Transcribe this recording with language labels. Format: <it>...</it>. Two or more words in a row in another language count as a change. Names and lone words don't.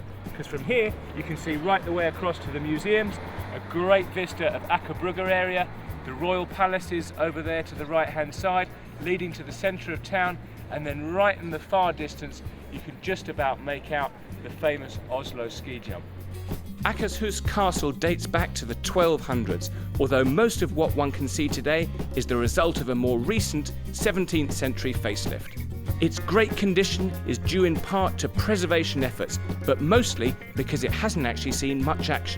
<en>Because from here you can see right the way across to the museums, a great vista of Aker Brygge area, the royal palaces over there to the right hand side, leading to the centre of town, and then right in the far distance you can just about make out the famous Oslo ski jump. Akershus Castle dates back to the 1200s, although most of what one can see today is the result of a more recent 17th century facelift. Its great condition is due in part to preservation efforts, but mostly because it hasn't actually seen much action.</en>